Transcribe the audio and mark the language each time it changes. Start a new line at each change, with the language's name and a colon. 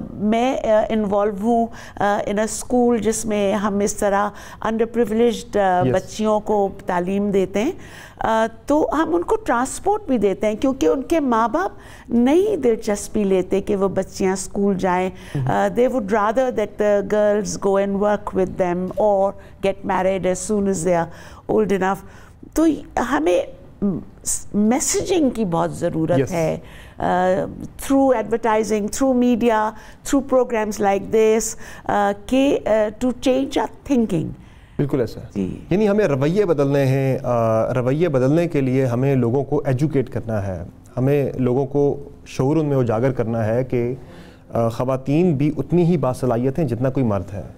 Urdu: میں انوالو ہوں ان a school جس میں ہم اس طرح انڈر پریویلیجڈ بچیوں کو تعلیم دیتے ہیں, تو ہم ان کو ٹرانسپورٹ بھی دیتے ہیں کیونکہ ان کے ماں باپ نہیں دلچسپی لیتے کہ وہ بچیاں اسکول جائیں.
English: They would rather that the girls go and work with them or get married as soon as they are old enough.
Urdu: تو ہمیں میسیجنگ کی بہت ضرورت ہے through advertising, through media, through programmes like this, کہ
English: To change our thinking.
Urdu: بالکل ایسا ہے. یعنی ہمیں رویے بدلنے ہیں, رویے بدلنے کے لیے ہمیں لوگوں کو ایجوکیٹ کرنا ہے, ہمیں لوگوں کو شعور ان میں اجاگر کرنا ہے کہ خواتین بھی اتنی ہی باصلاحیت ہیں جتنا کوئی مرد ہے.